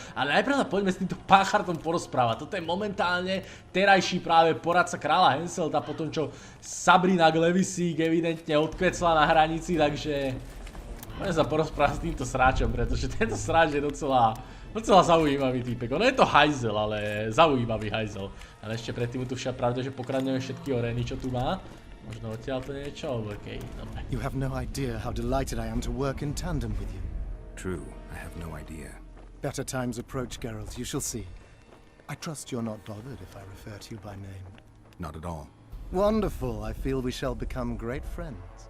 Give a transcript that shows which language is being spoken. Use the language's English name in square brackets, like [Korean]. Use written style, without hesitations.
[Slovak] Ale najprv sa poďme s týmto páchartom porozprávať. Toto je momentálne terajší práve poradca kráľa Henselta, po tom čo Sabrina Glevisík evidentne odkvecla na hranici, takže poďme sa porozprávať s týmto sráčom, pretože tento sráč je docela zaujímavý týpek. Ono je to hajzel, ale zaujímavý hajzel. Ale ešte predtým tu však pravda, že pokradneme všetky orény, čo tu má. Možno odtiaľ to niečo, okej, dobre. [English] You have no idea how delighted I am to work in tandem with you. True, I have no idea. Better times approach, Geralt, you shall see. I trust you're not bothered if I refer to you by name. Not at all. Wonderful, I feel we shall become great friends.